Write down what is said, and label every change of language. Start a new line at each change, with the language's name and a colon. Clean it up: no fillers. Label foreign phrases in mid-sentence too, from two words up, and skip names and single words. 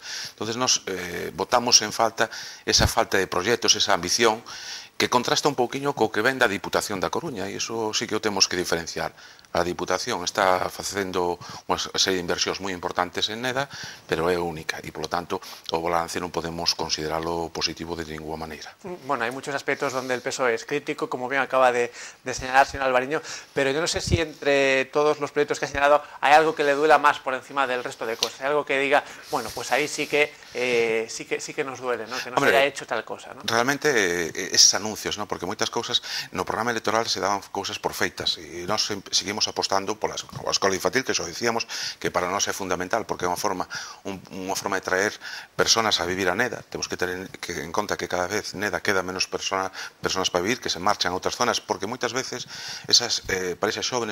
Galician: Entonces nos botamos en falta esa falta de proxectos, esa ambición que contrasta un pouquiño co que ven da Diputación da Coruña, e iso sí que o temos que diferenciar. A Diputación está facendo unha serie de inversións moi importantes en Neda, pero é única, e polo tanto o balance non podemos considerarlo positivo de ninguna maneira.
Spanish: Bueno, hay muchos aspectos donde el PSOE es crítico, como bien acaba de señalar el señor Alvariño, pero yo no sé si entre todos los proyectos que ha señalado hay algo que le duela más por encima del resto de cosas, hay algo que diga, bueno, pues ahí sí que nos duele, ¿no? Que no se haya hecho tal cosa, ¿no? Realmente esos anuncios, ¿no?
Galician: Porque moitas cousas no programa electoral se daban cousas por feitas, e nós seguimos apostando pola escola infantil, que xo dicíamos que para nós é fundamental, porque é unha forma de traer personas a vivir a Neda. Temos que ter en conta que cada vez Neda queda menos personas para vivir, que se marchan a outras zonas, porque moitas veces esas parexas xóvenes